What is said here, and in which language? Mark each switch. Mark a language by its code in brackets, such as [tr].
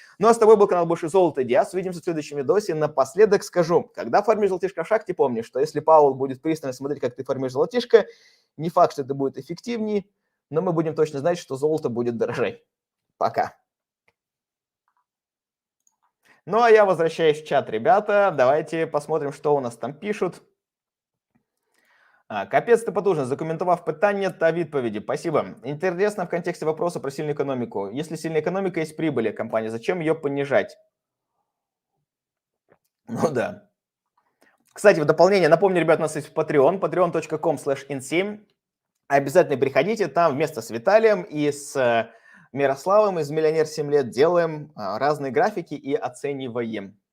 [ru] Ну а с тобой был канал Больше Золота Диас. Увидимся в следующем видосе. Напоследок скажу, когда формируешь золотишко в шахте, помни, что если Пауэлл будет пристально смотреть, как ты формируешь золотишко, не факт, что это будет эффективнее, но мы будем точно знать, что золото будет дорожать. Пока. Ну, а я возвращаюсь в чат, ребята. Давайте посмотрим, що у нас там пишуть. [uk] Капець ти потужно. Закоментував питання та відповіді. [ru] Спасибо. Интересно в контексте вопроса про сильную экономику. Если сильная экономика, есть прибыли компании, зачем ее понижать? Ну да. Кстати, в дополнение, напомню, ребят, у нас есть Patreon, patreon.com/in7. Обязательно приходите, там вместе с Виталием и с Мирославом из «Миллионер 7 лет» делаем разные графики и оцениваем.